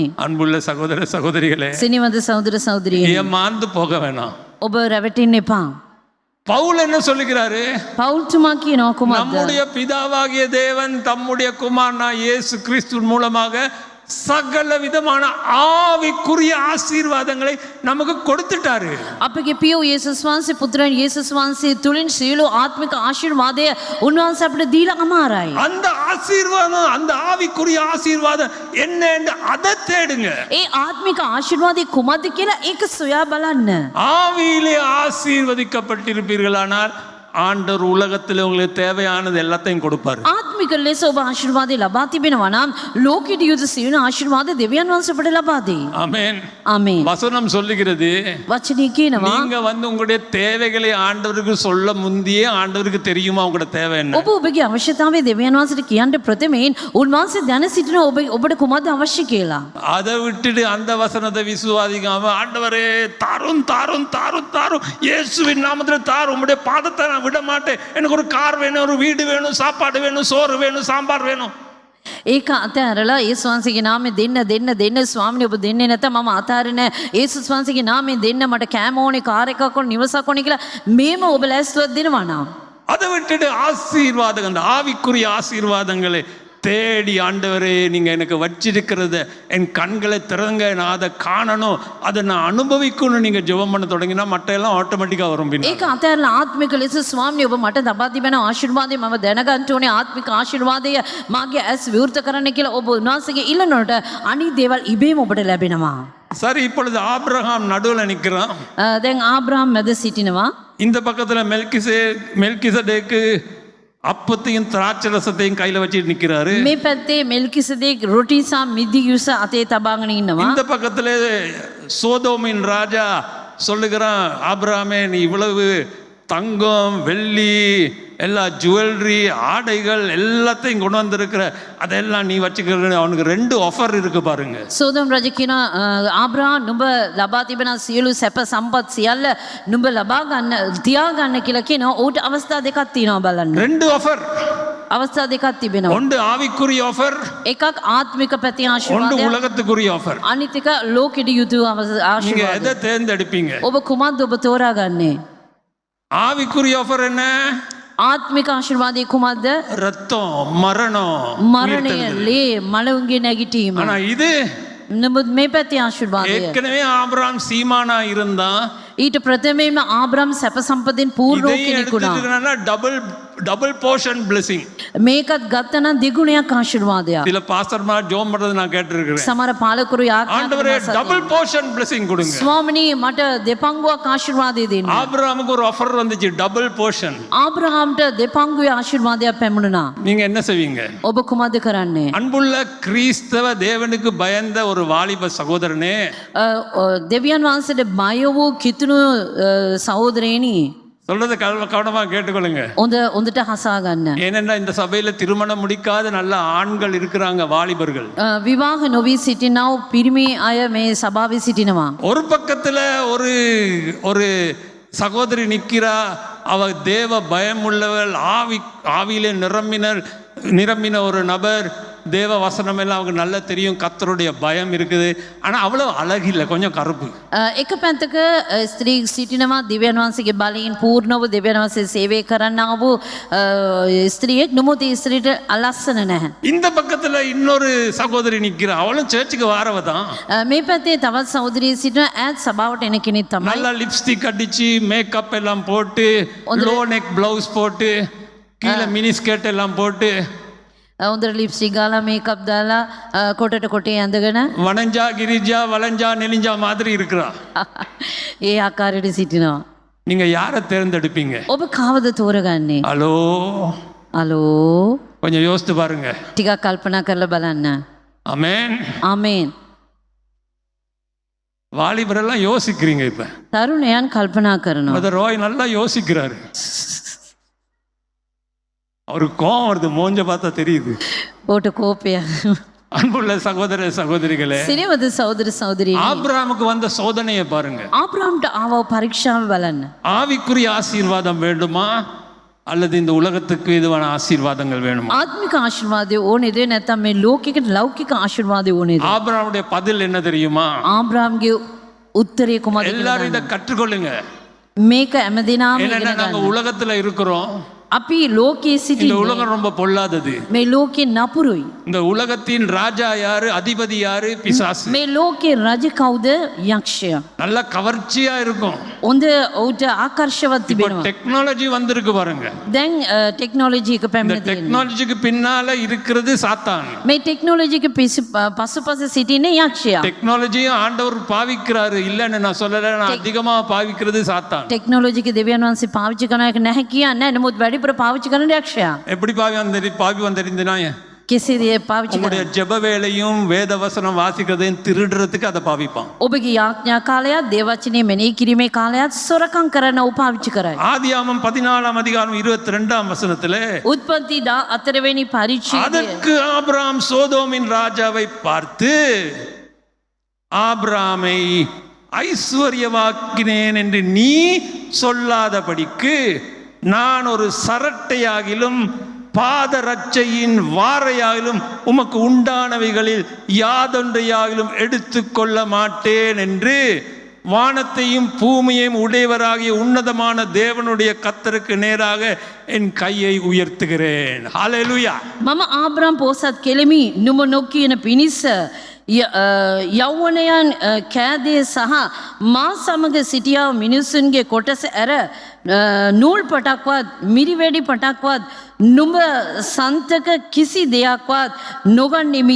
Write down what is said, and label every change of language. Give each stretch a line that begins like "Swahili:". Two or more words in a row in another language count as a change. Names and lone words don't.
Tamil: அன்புள்ள சகோதர சகோதரிகளே,
Sinhala: සිනිවන්ත සහෝදර සහෝදරියනි,
Tamil: ஏமாந்து போக வேணாம்.
Sinhala: ඔබ රැවටෙන්න එපා.
Tamil: பவுல் என்ன சொல்லுகிறாரு?
Sinhala: පෞල්තුමා කියනවා කුමක්ද?
Tamil: நம்முடைய பிதாவாகிய தேவன் தம்முடைய குமாரனா இயேசு கிறிஸ்து மூலமாக சகல விதமான ஆவிக்குரிய ஆசீர்வாதங்களை நமக்கு கொடுத்துட்டாரு.
Sinhala: අපගේ පිය වූ යේසුස් වහන්සේ පුත්‍රයන් යේසුස් වහන්සේ තුලින් සියලු ආත්මික ආශිර්වාදය උන්වහන්සේ අපිට දීලා අමාරයි.
Tamil: அந்த ஆசீர்வாதம், அந்த ஆவிக்குரிய ஆசீர்வாதம் என்னன்னு அதை தேடுங்க.
Sinhala: ඒ ආත්මික ආශිර්වාදය කුමක්ද කියලා ඒක සොයා බලන්න.
Tamil: ஆவியிலே ஆசீர்வதிக்கப்பட்டிருப்பீர்களானால் ஆண்டவர் உலகத்தில் உங்களுக்கு தேவையானது எல்லாத்தையும் கொடுப்பாரு.
Sinhala: ආත්මික ලෙස ඔබ ආශිර්වාදය ලබා තිබෙනවා නම් ලෝකෙට යුතු සියලු ආශිර්වාද දෙවියන් වහන්සේ අපට ලබා දෙයි.
Tamil: ஆமென்.
Sinhala: ආමේන්.
Tamil: வசனம் சொல்லுகிறது,
Sinhala: වචනේ කියනවා
Tamil: நீங்க உங்களுடைய தேவைகளை ஆண்டவருக்கு சொல்ல முந்தியே ஆண்டவருக்கு தெரியுமா உங்களோட தேவை என்ன?
Sinhala: ඔබ ඔබගේ අවශ්‍යතාවය දෙවියන් වහන්සේට කියන්න ප්‍රථමයෙන් උන්වහන්සේ දැන සිටින ඔබට කුමක්ද අවශ්‍ය කියලා.
Tamil: அதை விட்டுட்டு அந்த வசனத்தை விசுவாசிக்காம ஆண்டவரே தாரும் தாரும் தாரும் தாரும் இயேசுவின் நாமத்தில் தாரும், உம்முடைய பாதத்தை நான் விட மாட்டேன், எனக்கு ஒரு கார் வேணும், ஒரு வீடு வேணும், சாப்பாடு வேணும், சோறு வேணும், சாம்பார் வேணும்.
Sinhala: ඒක අතහැරලා යේසුස් වහන්සේගේ නාමයෙන් දෙන්න ස්වාමීනි ඔබ දෙන්නේ නැත්නම් මම අතහරින යේසුස් වහන්සේගේ නාමයෙන් දෙන්න මට කෑම ඕනේ, කාර් එකක් ඕනේ, නිවසක් ඕනේ කියලා මේම ඔබ ලෑස්තියක් දෙනවා නම්
Tamil: அதை விட்டுட்டு ஆசீர்வாதங்கள், அந்த ஆவிக்குரிய ஆசீர்வாதங்களை தேடி ஆண்டவரே நீங்க எனக்கு வச்சிருக்கிறத என் கண்களை திறங்க, நான் அதை காணணும், அதை நான் அனுபவிக்கணும். நீங்க ஜெபம் பண்ண தொடங்கினா மற்ற எல்லாம் ஆட்டோமேட்டிக்கா வரும்.
Sinhala: ඒක අතහැරලා ආත්මික ලෙස ස්වාමීනි ඔබ මට ලබා තිබෙන ආශිර්වාදය මම දැනගන්න ඕනේ, ආත්මික ආශිර්වාදය මාගේ ඇස් විවෘත කරන්න කියලා ඔබ උන්වහන්සේගේ ඉල්ලනකොට අනිත් දේවල් ඉබේම ඔබට ලැබෙනවා.
Tamil: சரி, இப்பொழுது ஆபிரகாம் நடுவுல நிற்கிறான்.
Sinhala: දැන් ආබ්‍රහම් මැද සිටිනවා.
Tamil: இந்த பக்கத்துல மெல்கிசேதேக்கு அப்பத்தையும் திராட்சை ரசத்தையும் கையில வச்சுட்டு நிக்கிறாரு.
Sinhala: මේ පැත්තේ මෙල්කිසෙදෙක් රොටි සහ මිදියුස අතේ තබාගෙන ඉන්නවා.
Tamil: இந்த பக்கத்துல சோதோமின் ராஜா சொல்லுகிறான், ஆபிரகாமே நீ இவ்வளவு தங்கம் வெள்ளி எல்லா ஜுவல்லரி ஆடைகள் எல்லாத்தையும் கொண்டு வந்திருக்கிற, அதெல்லாம் நீ வச்சுக்கிற. அவனுக்கு 2 ஆஃபர் இருக்கு பாருங்க.
Sinhala: සෝදොම් රජ කියන ආබ්‍රහම් නුඹ ලබා තිබෙන සියලු සැප සම්පත් සියල්ල නුඹ ලබා ගන්න තියා ගන්න කියලා කියනවා. ඌට අවස්ථා දෙකක් තියෙනවා බලන්න.
Tamil: 2 ஆஃபர்.
Sinhala: අවස්ථා දෙකක් තිබෙනවා.
Tamil: ஒன்று ஆவிக்குரிய ஆஃபர்,
Sinhala: එකක් ආත්මික පැති
Tamil: ஒன்று
Sinhala: ආශිර්වාදය,
Tamil: உலகத்துக்குரிய ஆஃபர்.
Sinhala: අනිත් එක ලෝකෙට යුතු
Tamil: நீங்க
Sinhala: ආශිර්වාදය.
Tamil: எதை தேர்ந்தெடுப்பீங்க?
Sinhala: ඔබ කුමක්ද ඔබ තෝරාගන්නේ?
Tamil: ஆவிக்குரிய ஆஃபர் என்ன?
Sinhala: ආත්මික ආශිර්වාදය කුමක්ද?
Tamil: ரத்தம், மரணம்,
Sinhala: මරණය,
Tamil: உயிர்த்தெழுதல்.
Sinhala: ලේ, මලවුන්ගේ නැගිටීම.
Tamil: ஆனா இது
Sinhala: නමුත් මේ පැති ආශිර්වාදය
Tamil: ஏற்கனவே ஆபிரகாம் சீமானா இருந்தான்.
Sinhala: ඊට ප්‍රථමයෙන්ම ආබ්‍රහම් සැප සම්පතෙන් පූර්ණ කෙනෙකුණා.
English: double portion blessing.
Sinhala: මේකත් ගත්තනම් දෙගුණයක් ආශිර්වාදයක්.
Tamil: சில பாஸ்டர்மார் ஜெபம் பண்றது நான் கேட்டிருக்கிறேன்.
Sinhala: සමහර පාලකරු
Tamil: ஆண்டவரே
English: double portion blessing
Tamil: கொடுங்க.
Sinhala: ස්වාමිනී මට දෙපංගුවක් ආශිර්වාදය දෙන්න.
Tamil: ஆபிரகாமுக்கு ஒரு ஆஃபர் வந்துச்சு,
English: double portion.
Sinhala: ආබ්‍රහම්ට දෙපංගුවේ ආශිර්වාදයක් පැමුණා.
Tamil: நீங்க என்ன செய்வீங்க?
Sinhala: ඔබ කුමක්ද කරන්නේ?
Tamil: அன்புள்ள கிறிஸ்தவ தேவனுக்கு பயந்த ஒரு வாலிப சகோதரனே,
Sinhala: දෙවියන් වහන්සේට බය වූ කිතුණු සහෝදරයනි,
Tamil: சொல்றதை கவனமா கேட்டுக்கொள்ளுங்க.
Sinhala: හොඳට හසා ගන්න.
Tamil: ஏனென்றா இந்த சபையில திருமணம் முடிக்காத நல்ல ஆண்கள் இருக்கிறாங்க, வாலிபர்கள்.
Sinhala: විවාහ නොවී සිටිනව පිරිමි අය මේ සභාවේ සිටිනවා.
Tamil: ஒரு பக்கத்துல ஒரு ஒரு சகோதரி நிக்கிறா, அவ தேவ பயம் உள்ளவள், ஆவியிலே நிரம்பின ஒரு நபர். தேவ வசனம் எல்லாம் அவங்க நல்லா தெரியும், கர்த்தருடைய பயம் இருக்குது. ஆனா அவ்வளவு அழகில்லை, கொஞ்சம் கருப்பு.
Sinhala: එක පැත්තක ස්ත්‍රී සිටිනවා දිව්‍යන් වහන්සේගේ බලයෙන් පූර්ණව දිව්‍යන් වහන්සේ සේවය කරන්නා වූ ස්ත්‍රියෙක්. නමුත් ඒ ස්ත්‍රීට අලස්සන නැහැ.
Tamil: இந்த பக்கத்துல இன்னொரு சகோதரி நிக்கிறா, அவளும் சர்ச்சுக்கு வாரவ தான்.
Sinhala: මේ පැත්තේ තවත් සහෝදරිය සිටිනවා, ඈත් සභාවට එන කෙනෙක් තමයි.
Tamil: நல்லா லிப்ஸ்டிக் அடிச்சு மேக்கப் எல்லாம் போட்டு
English: low neck blouse
Tamil: போட்டு கீழே
English: mini skirt
Tamil: எல்லாம் போட்டு
Sinhala: හොඳට ලිප්ස්ටික් ගාලා මේකප් දාලා කොටට කොටේ ඇඳගෙන
Tamil: வனஞ்சா கிரிஜா வளைஞ்சா நெலிஞ்சா மாதிரி இருக்கிறா.
Sinhala: ඒ ආකාරයට සිටිනවා.
Tamil: நீங்க யாரை தேர்ந்தெடுப்பீங்க?
Sinhala: ඔබ කාවද තෝරගන්නේ?
Tamil: ஹலோ,
Sinhala: අලෝ
Tamil: கொஞ்சம் யோசித்து பாருங்க.
Sinhala: ටිකක් කල්පනා කරලා බලන්න.
Tamil: ஆமென்.
Sinhala: ආමේන්.
Tamil: வாலிபரெல்லாம் யோசிக்கிறீங்க. இப்ப
Sinhala: තරුණයන් කල්පනා කරනවා.
Tamil: மதர் ரோய் நல்லா யோசிக்கிறாரு. அவருக்கு கோவம் வருது, மூஞ்ச பார்த்தா தெரியுது.
Sinhala: ඕට කෝපය.
Tamil: அன்புள்ள சகோதர சகோதரிகளே,
Sinhala: සිරිවද සහෝදර සහෝදරියනි,
Tamil: ஆபிரகாமுக்கு வந்த சோதனையை பாருங்க.
Sinhala: ආබ්‍රහම්ට ආව පරීක්ෂාව බලන්න.
Tamil: ஆவிக்குரிய ஆசீர்வாதம் வேண்டுமா அல்லது இந்த உலகத்துக்கு இதுவான ஆசீர்வாதங்கள் வேணுமா?
Sinhala: ආත්මික ආශිර්වාදය ඕනේද නැත්නම් මේ ලෝකික ලෞකික ආශිර්වාදය ඕනේද?
Tamil: ஆபிரகாமுடைய பதில் என்ன தெரியுமா?
Sinhala: ආබ්‍රහම්ගේ උත්තරය කුමක්ද?
Tamil: எல்லாரும் இதை கற்றுக்கொள்ளுங்க.
Sinhala: මේක හැමදෙනාම
Tamil: ஏன்னா
Sinhala: ඉගෙන
Tamil: நாங்க
Sinhala: ගන්න.
Tamil: உலகத்துல இருக்கிறோம்.
Sinhala: අපි ලෝකයේ
Tamil: இந்த
Sinhala: සිටින්නේ
Tamil: உலகம் ரொம்ப பொல்லாதது.
Sinhala: මේ ලෝකේ නපුරුයි.
Tamil: இந்த உலகத்தின் ராஜா யாரு, அதிபதி யாரு? பிசாசு.
Sinhala: මේ ලෝකේ රජ කවුද? යක්ෂයා.
Tamil: நல்ல கவர்ச்சியா இருக்கும்.
Sinhala: හොඳ ඔහුට ආකර්ෂවත්
Tamil: இப்போ
Sinhala: තිබෙනවා.
Tamil: டெக்னாலஜி வந்திருக்கு பாருங்க.
Sinhala: දැන් ටෙක්නොලොජි එක
Tamil: இந்த
Sinhala: පැමිණ තියෙනවා.
Tamil: டெக்னாலஜிக்கு பின்னால இருக்கிறது சாத்தான். මේ ටෙක්නොලොජි එක පසුපස සිටින්නේ යක්ෂයා. டெக்னாலஜியும் ஆண்டவர் பாவிக்கிறாரு, இல்லன்னு நான் சொல்லல. நான் அதிகமா பாவிக்கிறது சாத்தான்.
Sinhala: ටෙක්නොලොජි එක දෙවියන් වහන්සේ පාවිච්චි කරන එක නැහැ කියන්නේ. නමුත් වැඩිපුර පාවිච්චි කරන යක්ෂයා.
Tamil: எப்படி பாவி வந்திருந்தா
Sinhala: කෙසේද පාවිච්චි
Tamil: உங்களுடைய
Sinhala: කරන්නේ?
Tamil: ஜெப வேளையும் வேத வசனம் வாசிக்கிறதையும் திருடுறதுக்கு அதை பாவிப்பான்.
Sinhala: ඔබගේ යාඥා කාලයත් දේවචනේ මෙනෙහි කිරීමේ කාලයත් සොරකම් කරන්න ඔහු පාවිච්චි කරයි.
Tamil: ஆதியாகமம் 14 அதிகாரம் 22 வசனத்திலே
Sinhala: උත්පත්ති 14 වෙනි පරිච්ඡේදය.
Tamil: அதற்கு ஆபிரகாம் சோதோமின் ராஜாவை பார்த்து, ஆபிரகாமை ஐஸ்வர்யவாக்கினேன் என்று நீ சொல்லாதபடிக்கு நான் ஒரு சரட்டையாகிலும் பாதரட்சையின் வாரையாகிலும் உமக்கு உண்டானவைகளில் யாதொன்றையாகிலும் எடுத்துக்கொள்ள மாட்டேன் என்று வானத்தையும் பூமியையும் உடையவராகிய உன்னதமான தேவனுடைய கர்த்தருக்கு நேராக என் கையை உயர்த்துகிறேன். ஹல்லேலூயா.
Sinhala: මම ආබ්‍රහම් පෝසත් කෙලෙමි නුඹ නොකියන පිණිස යෞවනයන් කෑදේ සහ මා සමග සිටියා මිනිසුන්ගේ කොටස ඇර නූල් පටක්වත් මිරිවැඩි පටක්වත් නුඹ සන්තක කිසි දෙයක්වත් නොගන්නෙමි.